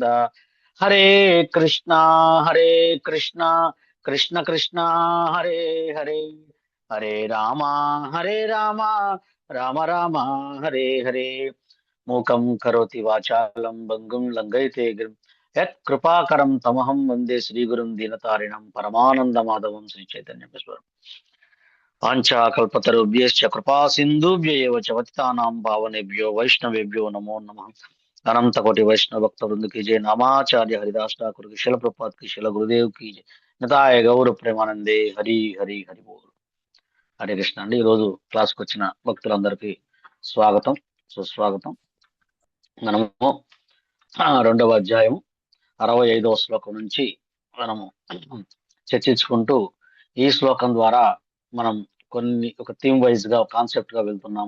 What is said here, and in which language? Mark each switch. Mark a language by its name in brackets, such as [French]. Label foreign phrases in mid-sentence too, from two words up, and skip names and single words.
[Sanskrit] హరే కృష్ణ కృష్ణ కృష్ణ హరే హరే హరే రామ రామ రామ హరే హరే. మూకం కరోతి వాచాలం భంగుం లంఘయతే గిరిం యత్ కృపాకరం తమహం వందే శ్రీగురుం దీనతారిణం పరమానంద మాధవం శ్రీ చైతన్యేశ్వరం. వాంఛాకల్పతరుభ్యశ్చ కృపా సింధుభ్య ఏవ చ పతితానాం పావనేభ్యో వైష్ణవేభ్యో నమో నమః. అనంత కోటి వైష్ణవ భక్త వృంద [Hindi] की जय. नामाचार्य हरिदास ठाकुर की, शिल प्रपात की, शिल गुरुदेव की जय. [Bangla] নিতাই গৌর প্রেমানন্দে হরি হরি হরি বোল. [Telugu] హరే కృష్ణ అండి. ఈరోజు క్లాస్కి వచ్చిన భక్తులందరికీ స్వాగతం, సుస్వాగతం. మనము 2వ అధ్యాయం 65వ శ్లోకం నుంచి మనము చర్చించుకుంటూ ఈ శ్లోకం ద్వారా మనం ఒక [English] theme wise [Telugu] గా కాన్సెప్ట్ గా వెళ్తున్నాము.